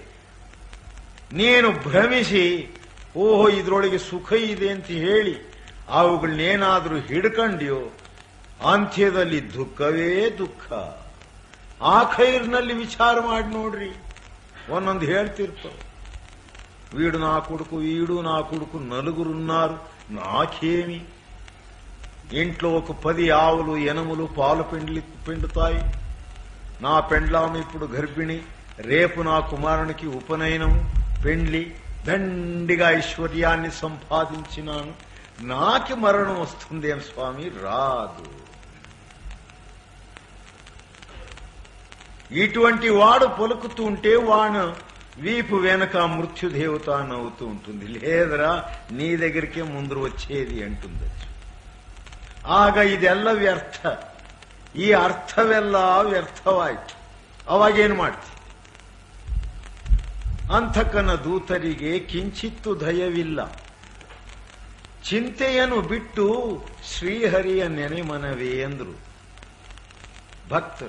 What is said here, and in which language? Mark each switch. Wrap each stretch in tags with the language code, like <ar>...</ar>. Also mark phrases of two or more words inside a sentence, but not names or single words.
<kn>ನೀನು ಭ್ರಮಿಸಿ ಓಹೋ ಇದರೊಳಗೆ ಸುಖ ಇದೆ ಅಂತ ಹೇಳಿ ಅವುಗಳನ್ನೇನಾದ್ರೂ ಹಿಡ್ಕೊಂಡ್ಯೋ ಅಂತ್ಯದಲ್ಲಿ ದುಃಖವೇ ದುಃಖ. ಆ ಖೈರ್ನಲ್ಲಿ ವಿಚಾರ ಮಾಡಿ ನೋಡ್ರಿ, ಒಂದೊಂದು ಹೇಳ್ತಿರ್ತಾವ.</kn> <te>వీడు నా కొడుకు వీడు నా కొడుకు నలుగురున్నారు నాకేమి. ఇంట్లో ఒక 10 ఆవులు ఎనములు పాలు పిండుతాయి. నా పెండ్లాము ఇప్పుడు గర్భిణి, రేపు నా కుమారునికి ఉపనయనం పెండ్లి, దండిగా ఐశ్వర్యాన్ని సంపాదించినాను, నాకి మరణం వస్తుందేం స్వామి? రాదు. ఇటువంటి వాడు పలుకుతూ ఉంటే వాడు వీపు వెనక మృత్యుదేవత నవ్వుతూ ఉంటుంది. లేదరా నీ దగ్గరికే ముందు వచ్చేది అంటుంది.</te> <kn>ಆಗ ಇದೆಲ್ಲ ವ್ಯರ್ಥ. ಈ ಅರ್ಥವೆಲ್ಲ ವ್ಯರ್ಥವಾಯಿತು. ಅವಾಗೇನು ಮಾಡ್ತಿ? ಅಂಥಕನ ದೂತರಿಗೆ ಕಿಂಚಿತ್ತು ದಯವಿಲ್ಲ. ಚಿಂತೆಯನ್ನು ಬಿಟ್ಟು ಶ್ರೀಹರಿಯ ನೆನೆ ಮನವೇ ಎಂದ್ರು ಭಕ್ತರು.</kn>